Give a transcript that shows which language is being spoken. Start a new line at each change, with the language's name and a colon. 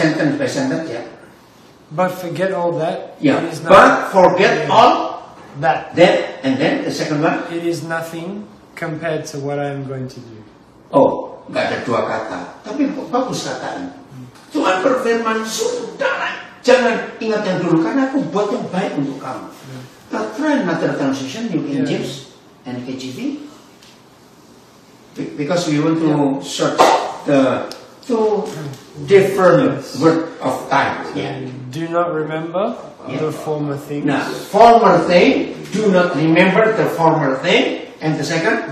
English: Sentence by sentence, ya. but forget all that. Yeah. It is But forget all that. that, and then the second one. It is nothing compared to what I am going to do.
Indonesian: Oh, nggak ada dua kata, tapi bagus kata ini. Tuhan berfirman, sudahlah, jangan ingat yang dulu, karena aku buat yang baik untuk kamu.
English: Try another translation, New King James and KJV, because we want to search the two different word of time. Yeah. Do not remember the former things. Now, former thing, do not remember the former thing, and the second.